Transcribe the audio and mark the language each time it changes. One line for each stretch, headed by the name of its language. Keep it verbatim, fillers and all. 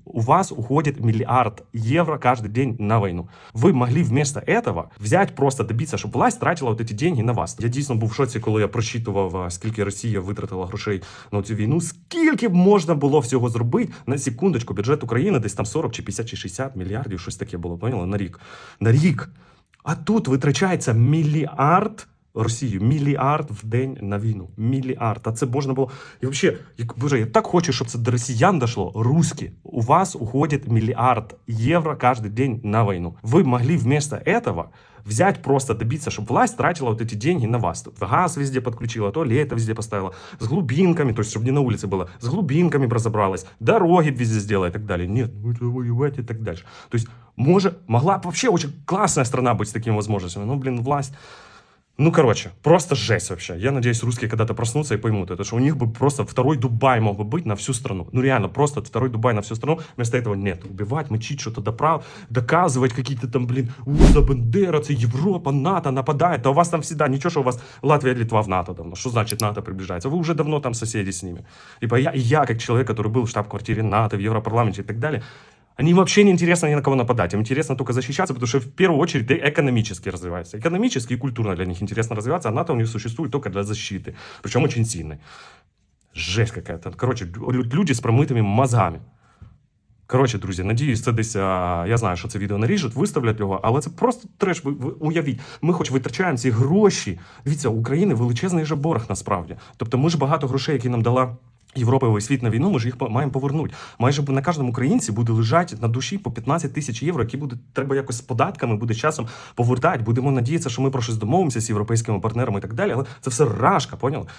Russian: У вас уходит миллиард евро каждый день на войну. Вы могли вместо этого взять, просто добиться,
Ukrainian: щоб власть тратила от эти деньги на вас. Я дійсно був в шоці, коли я прочитував, скільки Росія витратила грошей на цю війну, скільки б можна було всього зробити. На секундочку, бюджет України десь там сорок чи п'ятдесят чи шістдесят мільярдів, щось таке було, поняла, на рік. На рік. А тут витрачається мільярд Росію, мільярд в день на війну. Мільярд. А це можна було... І взагалі, як, боже, я так хочу, щоб це до росіян дійшло. Русські, у вас уходить мільярд євро кожен день на війну.
Russian: Ви могли вместо этого взять, просто добиться, чтобы власть тратила вот эти деньги на вас. Газ везде подключила, туалеты везде поставила, с глубинками, то есть, чтобы не на улице было, с глубинками разобралась, дороги везде сделала и так далее. Нет, это воевать и так дальше. То есть, может, могла вообще очень классная страна быть с такими возможностями, но, блин, власть... Ну, короче, просто жесть вообще. Я надеюсь, русские когда-то проснутся и поймут это, что у них бы просто второй Дубай мог бы быть на всю страну. Ну, реально, просто второй Дубай на всю страну. Вместо этого нет. Убивать, мочить, что-то доправ... доказывать какие-то там, блин, уза, бандеровцы, Европа, НАТО нападает. А у вас там всегда ничего, что у вас Латвия, Литва в НАТО давно. Что значит НАТО приближается? Вы уже давно там соседи с ними. И я, и я, как человек, который был в штаб-квартире НАТО, в Европарламенте и так далее... Они вообще не интересно ни на кого нападать. Им интересно только защищаться, потому что в первую очередь ты экономически развиваешься. Экономически и культурно для них интересно развиваться, а НАТО у них существует только для защиты. Причем очень сильной. Жесть какая-то. Короче, люди с промытыми мозгами.
Ukrainian: Коротше, друзі, надіюсь, це десь, а, я знаю, що це відео наріжуть, виставлять його, але це просто треш, ви, ви уявіть, ми хоч витрачаємо ці гроші. Дивіться, у України величезний же борг насправді. Тобто ми ж багато грошей, які нам дала Європа і світ на війну, ми ж їх маємо повернути. Майже на кожному українці буде лежати на душі по п'ятнадцять тисяч євро, які буде, треба якось з податками, буде часом повертати, будемо надіятися, що ми про щось домовимося з європейськими партнерами і так далі, але це все рашка, поняли?